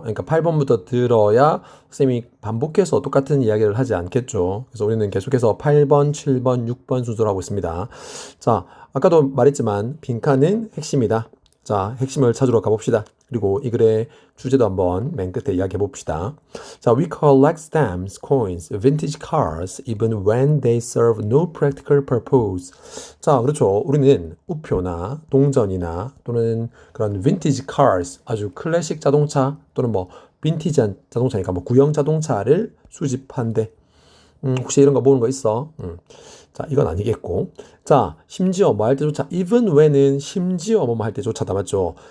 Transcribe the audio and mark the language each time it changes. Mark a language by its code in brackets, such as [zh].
[ko] 그러니까 8번부터 들어야 쌤이 반복해서 똑같은 이야기를 하지 않겠죠. 그래서 우리는 계속해서 8번, 7번, 6번 순서로 하고 있습니다. 자, 아까도 말했지만 빈칸은 핵심이다. 자, 핵심을 찾으러 가봅시다. 그리고 이 글의 주제도 한번 맨 끝에 이야기해 봅시다. [en] 자, we collect stamps, coins, vintage cars, even when they serve no practical purpose. [ko] 자, 그렇죠. 우리는 우표나 동전이나 또는 그런 vintage cars, 아주 클래식 자동차 또는 뭐 빈티지한 자동차니까 뭐 구형 자동차를 수집한대. 혹시 이런 거 모르는 거 있어? 자, 이건 아니겠고. 자, 심지어 뭐 할 때조차, even when은 심지어 뭐 할 때조차다, 맞죠?